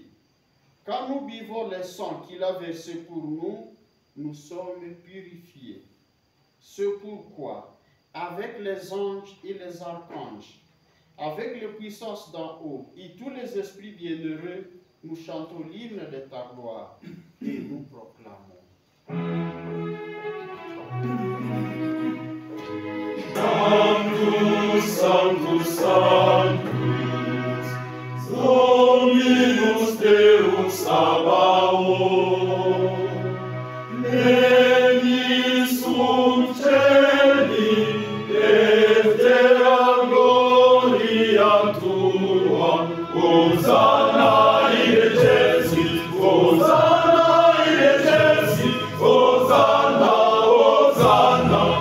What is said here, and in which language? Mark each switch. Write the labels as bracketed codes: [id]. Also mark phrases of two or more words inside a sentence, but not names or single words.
[fr] Quand nous buvons le sang qu'il a versé pour nous, nous sommes purifiés. C'est pourquoi, avec les anges et les archanges, avec les puissances d'en haut et tous les esprits bienheureux, nous chantons l'hymne de ta gloire et nous proclamons. [la] Sanctus, Sanctus, Sanctus, Dominus Deus Sabaoth, Veni sum celi, et terra gloria tua, Hosanna in excelsis, Hosanna in excelsis, Hosanna, Hosanna,